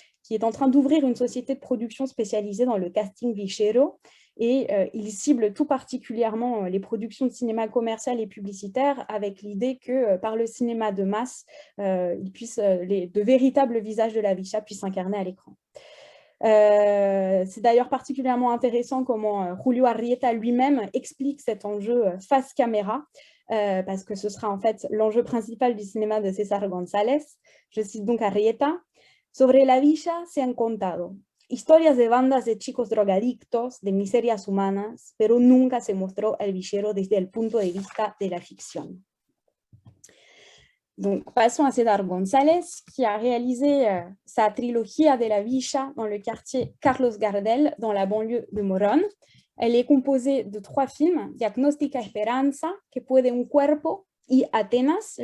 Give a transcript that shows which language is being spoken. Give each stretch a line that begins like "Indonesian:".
French: qui est en train d'ouvrir une société de production spécialisée dans le casting vichero, et il cible tout particulièrement les productions de cinéma commercial et publicitaire avec l'idée que par le cinéma de masse, de véritables visages de la Vicha puissent s'incarner à l'écran. C'est d'ailleurs particulièrement intéressant comment Julio Arrieta lui-même explique cet enjeu face caméra, parce que ce sera en fait l'enjeu principal du cinéma de César González. Je cite donc Arrieta.
Spanish: Sobre la villa se han contado historias de bandas de chicos drogadictos, de miserias humanas, pero nunca se mostró el villero desde el punto de vista de la ficción.
French: Donc, passons à César González, qui a réalisé sa trilogie de la Villa dans le quartier Carlos Gardel, dans la banlieue de Morón. Elle est composée de 3 films, Diagnóstica Esperanza, Que puede un cuerpo, et Atenas.